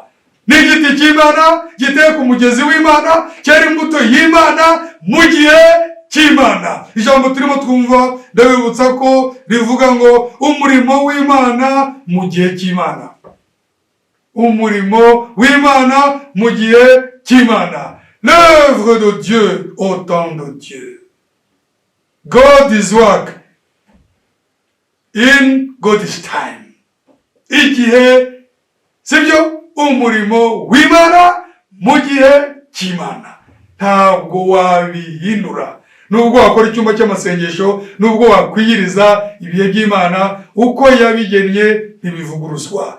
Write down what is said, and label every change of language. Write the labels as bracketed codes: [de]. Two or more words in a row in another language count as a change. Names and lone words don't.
[rw] Ni igiti cy'Imana giteye ku mugezi w'Imana, cyera imbuto y'Imana mu gihe cy'Imana. Ijambo turimo twumva ndabibutsa ko rivuga ngo umurimo w'Imana mu gihe cy'Imana. Umurimo w'Imana mu gihe cy'Imana. [fr] L'œuvre de Dieu au temps de Dieu. [en] God is work in God's time. [rw] Igihe sibyo umurimo w'Imana mu gihe cy'Imana. Ntabwo wabihindura. Nubwo wakora icyumba cy'amasengesho, nubwo wakwiyiriza ibihe by'Imana, uko yabigennye ntibivuguruzwa.